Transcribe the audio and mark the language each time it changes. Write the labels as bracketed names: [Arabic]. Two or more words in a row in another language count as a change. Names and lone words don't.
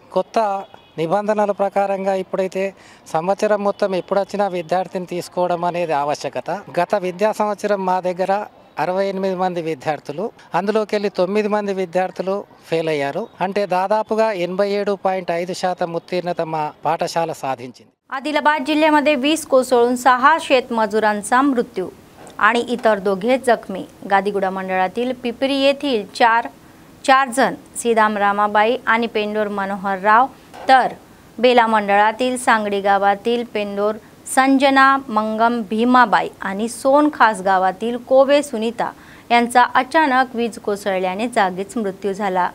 [Telugu] కొత్త నిబంధనల ప్రకారంగా ఇప్పుడైతే సంవత్సరం మొత్తం ఎప్పుడు వచ్చినా విద్యార్థిని తీసుకోవడం అనేది ఆవశ్యకత। గత విద్యా సంవత్సరం మా దగ్గర 68 మంది విద్యార్థులు, అందులోకెళ్ళి 9 మంది विद्यार्थुలు ఫెయిల్ అయ్యారు। అంటే దాదాపుగా 87.5% उत्तीर्णता మా పాఠశాల సాధించింది। [Marathi] आदिलाबाद जिल्ह्यामध्ये 20 कोसळून 6 शेतमजुरांचा मृत्यू आणि इतर 2 जखमी। गादीगुडा मंडळातील पिपरी येथील 4 जण सीदाम रामाबाई आणि पेंडोर मनोहरराव, तर बेला मंडळातील सांगडी गावातील पेंडोर संजना मंगम भीमाबाई आणि सोन खास गावातील कोवे सुनीता यांचा अचानक वीज कोसळल्याने जागीच मृत्यू झाला।